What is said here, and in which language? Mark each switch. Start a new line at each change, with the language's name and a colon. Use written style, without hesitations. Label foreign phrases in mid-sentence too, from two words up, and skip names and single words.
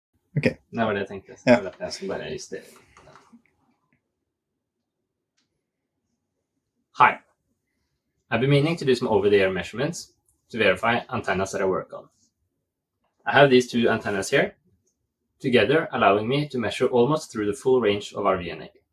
Norwegian: Okay. Det var det jeg tenkte. Ja. Jeg skal bare justere.
English: Hi. I've been meaning to do some over-the-air measurements to verify antennas that I work on. I have these two antennas here, together allowing me to measure almost through the full range of our VNA.